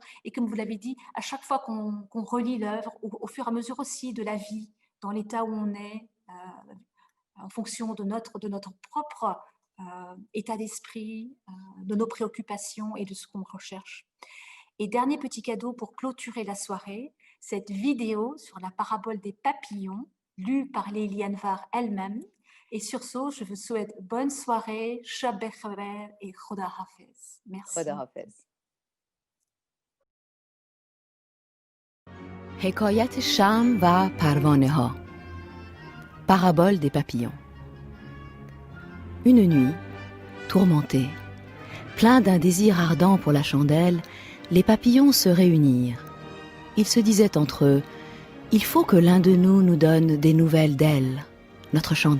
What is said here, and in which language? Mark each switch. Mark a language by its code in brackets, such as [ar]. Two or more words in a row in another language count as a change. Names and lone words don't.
[fr] Et comme vous l'avez dit, à chaque fois qu'on relit l'œuvre, au fur et à mesure aussi de la vie, dans l'état où on est, en fonction de notre propre état d'esprit, de nos préoccupations et de ce qu'on recherche. Et dernier petit cadeau pour clôturer la soirée, cette vidéo sur la parabole des papillons, lue par Lélie Anvar elle-même. Et sur ce, je vous souhaite bonne soirée, [fa] شب بخیر [fr] et [fa] خدا حافظ. [fr] Merci. [fa] خدا حافظ. حکایت شمع و پروانه ها. [fr] Parabole des papillons. Une nuit, tourmentés, pleins d'un désir ardent pour la chandelle, les papillons se réunirent. Ils se disaient entre eux, « Il faut que l'un de nous donne des nouvelles d'elle, notre chandelle.